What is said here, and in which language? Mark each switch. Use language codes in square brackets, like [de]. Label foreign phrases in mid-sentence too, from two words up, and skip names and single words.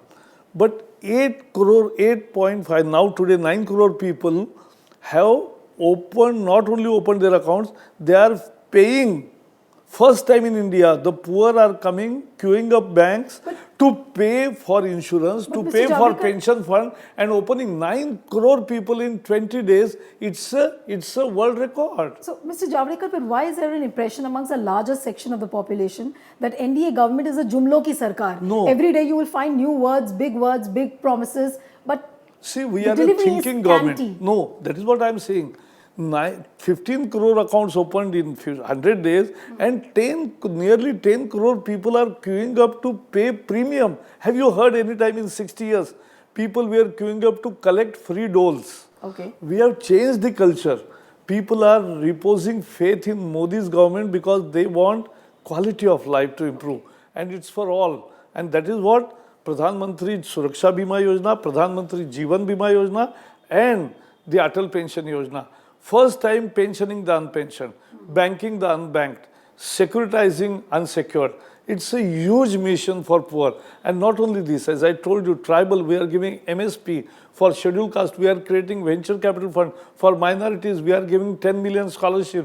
[en] But 8.5, now today 9 crore people have not only opened their accounts, they are paying First time in India, the poor are coming, queuing up banks to pay for insurance, to Mr. pay for Javadekar- pension fund, and opening 9 crore people in 20 days. It's a world record. So, Mr. Javadekar, but why is there an impression amongst a larger section of the population that NDA government is a [hi] jumlo ki sarkar? [en] No. Every day you will find new words, big promises, but See, we the are a delivery is thinking government. scanty. No, that is what I am saying. 15 crore accounts opened in 100 days and nearly 10 crore people are queuing up to pay premium. Have you heard any time in 60 years? People were queuing up to collect free doles. Okay. We have changed the culture. People are reposing faith in Modi's government because they want quality of life to improve. And it's for all. And that is what Pradhan Mantri Suraksha Bima Yojana, Pradhan Mantri Jeevan Bima Yojana and the Atal Pension Yojana. First time pensioning the unpensioned, banking the unbanked, securitizing unsecured. It's a huge mission for poor. And not only this, as I told you, tribal, we are giving MSP. For scheduled caste, we are creating venture capital fund. For minorities, we are giving 10 million scholarships.